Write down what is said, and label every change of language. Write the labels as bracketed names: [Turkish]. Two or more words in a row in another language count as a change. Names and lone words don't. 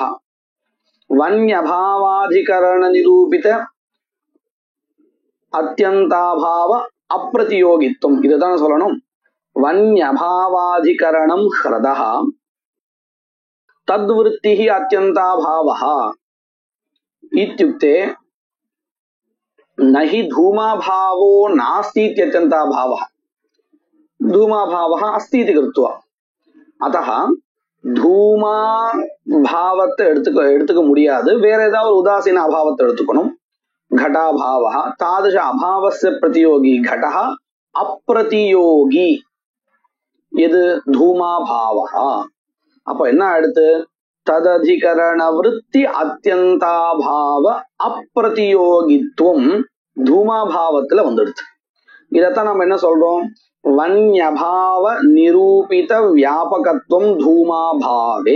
[Sanskrit] वह्न्यभावाधिकरण निरूपित अत्यन्ताभाव अप्रतियोगित्वम्. [Tamil] இதுதான் சொல்லணும். [Sanskrit] वह्न्यभावाधिकरणम् ह्रदः तद्वृत्ति अत्यन्ताभावः इत्युक्ते नहि धूमाभावो नास्ति इत्यत्यन्ताभावः. धूमाभावः अस्ति इति कृत्वा अतः धूमा भावத்தை [Tamil] எடுத்துக்க முடியாது. வேற ஏதாவது உதாசீன அபாவத்தை எடுத்துக்கணும். [Sanskrit] घटाभावः तादृश अभावस्य प्रतियोगी घटः अप्रतियोगी எது? [Tamil] धूमाभावः. அப்ப என்ன அடுத்து? [Sanskrit] तदधिकरण वृत्ति अत्यन्ताभाव अप्रतियोगित्वम् தூமாபாவத்துல வந்துடுது. [Tamil] இதத்தான் நம்ம என்ன சொல்றோம்? [Sanskrit] वह्न्यभाव निरूपित व्यापकत्वम् धूमाभावे.